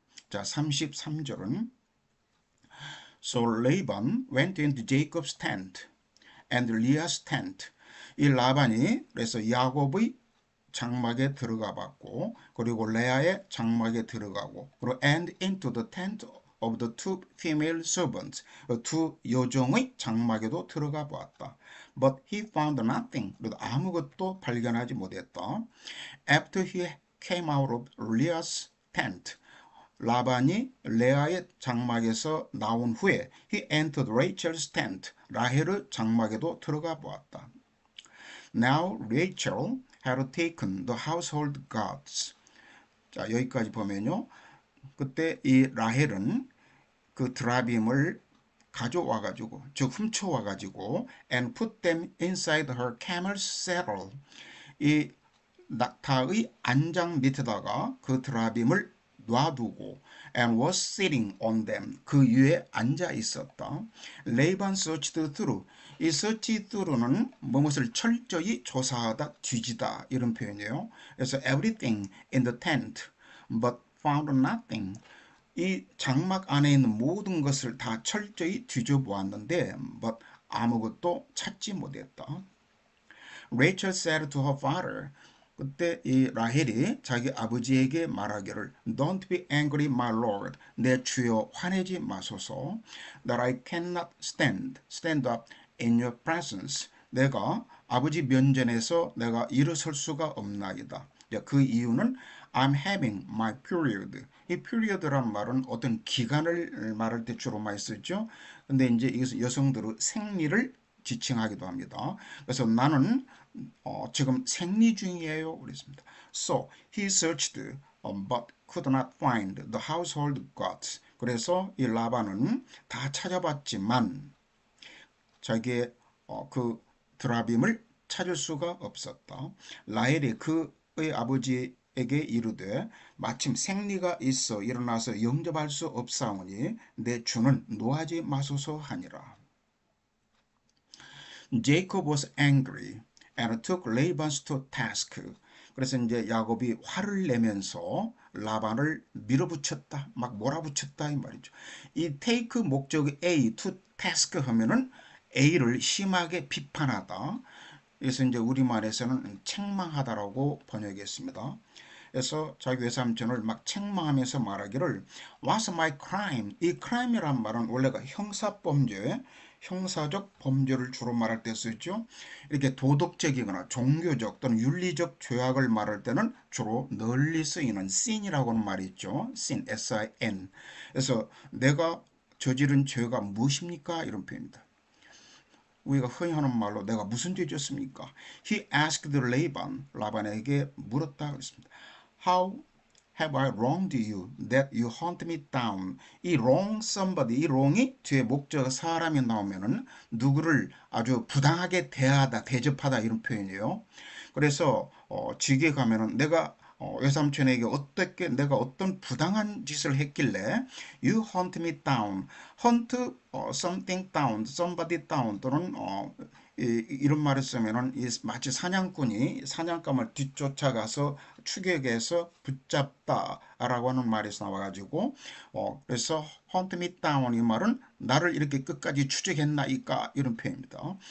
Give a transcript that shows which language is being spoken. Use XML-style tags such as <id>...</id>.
<ko>자 33절은</ko> <en>So Laban went into Jacob's tent and Leah's tent.</en> <ko>이 라반이 그래서 야곱의 장막에 들어가 봤고 그리고 레아의 장막에 들어가고 그리고</ko> <en>and into the tent of the two female servants</en> <ko>두 여종의 장막에도 들어가 보았다.</ko> <en>But he found nothing.</en> <ko>그래도 아무것도 발견하지 못했다.</ko> <en>After he came out of Leah's tent</en> <ko>라반이 레아의 장막에서 나온 후에</ko> <en>he entered Rachel's tent</en> <ko>라헬의 장막에도 들어가 보았다.</ko> <en>Now Rachel had taken the household gods.</en> <ko>자 여기까지 보면요. 그때 이 라헬은 그 드라빔을 가져와가지고 즉 훔쳐와가지고</ko> <en>and put them inside her camel's saddle.</en> <ko>이 낙타의 안장 밑에다가 그 드라빔을 놔두고</ko> <en>and was sitting on them.</en> <ko>그 위에 앉아 있었다.</ko> <en>Laban searched through.</en> <ko>이 search through는 무엇을 철저히 조사하다, 뒤지다 이런 표현이에요. 그래서</ko> <en>everything in the tent but found nothing.</en> <ko>이 장막 안에 있는 모든 것을 다 철저히 뒤져보았는데 but 아무것도 찾지 못했다.</ko> <en>Rachel said to her father.</en> <ko>그때 이 라헬이 자기 아버지에게 말하기를</ko> <en>Don't be angry, my lord.</en> <ko>내 주여 화내지 마소서.</ko> <en>That I cannot stand up in your presence.</en> <ko>내가 아버지 면전에서 내가 일어설 수가 없나이다. 그 이유는</ko> <en>I'm having my period.</en> <ko>이 period란 말은 어떤 기간을 말할 때 주로 많이 쓰죠. 근데 이제 여기서 여성들의 생리를 지칭하기도 합니다. 그래서 나는 지금 생리 중이에요. 그랬습니다.</ko> <en>So he searched but could not find the household gods.</en> <ko>그래서 이 라반은 다 찾아봤지만 자기의 그 드라빔을 찾을 수가 없었다. 라헬이 그의 아버지에게 이르되 마침 생리가 있어 일어나서 영접할 수 없사오니 내 주는 노하지 마소서 하니라.</ko> <en>Jacob was angry and took Laban to task.</en> <ko>그래서 이제 야곱이 화를 내면서 라반을 밀어붙였다, 막 몰아붙였다 이 말이죠. 이 take 목적 A, to task 하면은 A를 심하게 비판하다. 그래서 이제 우리말에서는 책망하다라고 번역했습니다. 그래서 자기 외삼촌을 막 책망하면서 말하기를</ko> <en>What's my crime?</en> <ko>이 crime이란 말은 원래가 형사범죄, 형사적 범죄를 주로 말할 때 쓰죠. 이렇게 도덕적이거나 종교적 또는 윤리적 죄악을 말할 때는 주로 널리 쓰이는 sin이라고 하는 말이 있죠. sin, S-I-N. 그래서 내가 저지른 죄가 무엇입니까? 이런 표현입니다. 우리가 흔히 하는 말로 내가 무슨 죄 졌습니까?</ko> <en>He asked Laban,</en> <ko>라반에게 물었다 그랬습니다.</ko> <en>How have I wronged you that you hunt me down?</en> <ko>이 wrong somebody, 이 wrong이 뒤에 목적 사람이 나오면은 누구를 아주 부당하게 대하다, 대접하다 이런 표현이에요. 그래서 지게 가면은 내가 외삼촌에게 어떻게 내가 어떤 부당한 짓을 했길래</ko> <en>you hunt me down,</en> <ko>hunt something down, somebody down 또는 이런 말을 쓰면은 마치 사냥꾼이 사냥감을 뒤쫓아가서 추격해서 붙잡다라고 하는 말에서 나와가지고 그래서 hunt me down 이 말은 나를 이렇게 끝까지 추적했나이까 이런 표현입니다.</ko>